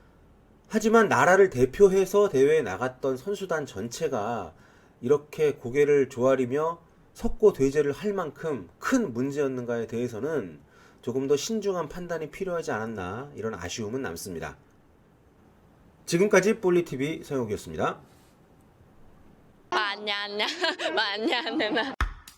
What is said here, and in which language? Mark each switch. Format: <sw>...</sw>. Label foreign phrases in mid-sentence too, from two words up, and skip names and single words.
<ko>하지만 나라를 대표해서 대회에 나갔던 선수단 전체가 이렇게 고개를 조아리며 석고대죄를 할 만큼 큰 문제였는가에 대해서는 조금 더 신중한 판단이 필요하지 않았나, 이런 아쉬움은 남습니다. 지금까지 볼리TV 서영욱이었습니다.</ko> <vi>Mà anh nhanh nha. Mà anh nhanh em</vi>